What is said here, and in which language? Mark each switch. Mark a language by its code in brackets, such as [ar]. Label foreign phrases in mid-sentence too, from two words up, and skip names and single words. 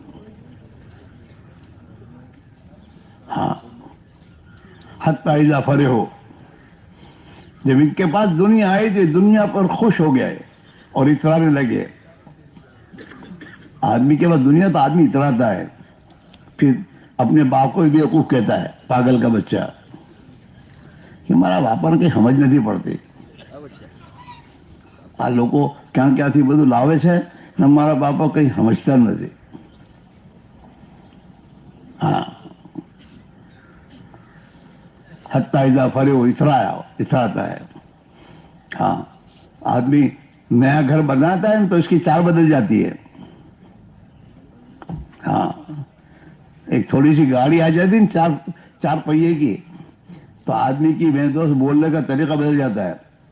[ur] ہاں، [ar] حتی اذا فرحوا، [ur] جب ان کے پاس دنیا آئی تھی دنیا پر خوش ہو گئے اور اترانے لگے. آدمی کے پاس دنیا تو آدمی اتراتا ہے، پھر اپنے باپ کو بھی بیوقوف کہتا ہے، پاگل کا بچہ، کہ ہمارا باپ نے کہیں سمجھ نہیں پڑتی. [gu] આ લોકો ક્યાં ક્યાંથી બધું લાવે છે ને મારા બાપા કંઈ સમજતા નથી. હા, [ar] حتی اذا فرحوا، [ur] اتراتا ہے. ہاں، آدمی نیا گھر بناتا ہے تو اس کی چال بدل جاتی ہے. ہاں، ایک تھوڑی سی گاڑی آ جاتی ہے چار پہیے کی، تو آدمی کی میں دوست بولنے کا طریقہ بدل جاتا ہے.